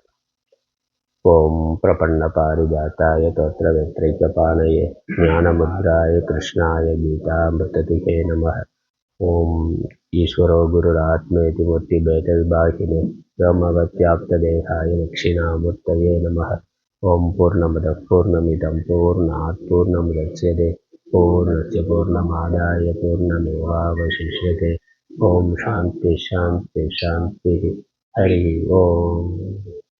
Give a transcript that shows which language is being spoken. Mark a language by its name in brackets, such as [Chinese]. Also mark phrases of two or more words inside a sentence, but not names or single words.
[Sanskrit] ओम् प्रपन्न पारिजाताय तोत्र वेत्रैक पाणये ज्ञानमुद्राय कृष्णाय गीतामृतदिहे नमः. ओम् ईश्वरो गुरुरात्मेति मूर्ति भेद विभागिने व्योमवद्व्याप्तदेहाय दक्षिणामूर्तये नमः. ओम् पूर्णमद पूर्णमिदं पूर्णात् पूर्णमुदच्यते पूर्णस्य पूर्णमादाय पूर्णमेवावशिष्यते. ओम् शान्ति शान्ति शान्ति. हरि ओम्.